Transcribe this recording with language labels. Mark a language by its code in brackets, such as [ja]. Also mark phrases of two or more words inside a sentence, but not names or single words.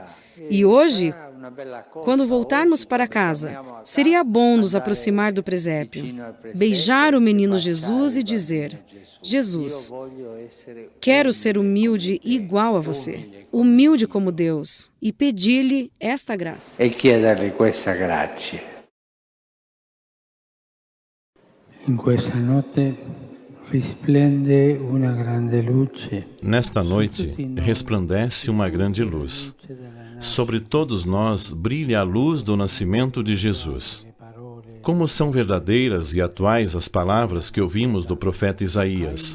[pt] E hoje, quando voltarmos para casa, seria bom nos aproximar do presépio, beijar o menino Jesus e dizer: Jesus, quero ser humilde igual a você, humilde como Deus, e pedir-lhe esta graça. [it] E chiederle questa grazia. [pt] Nesta noite resplandece uma grande luz. Sobre todos nós brilha a luz do nascimento de Jesus. Como são verdadeiras e atuais as palavras que ouvimos do profeta Isaías.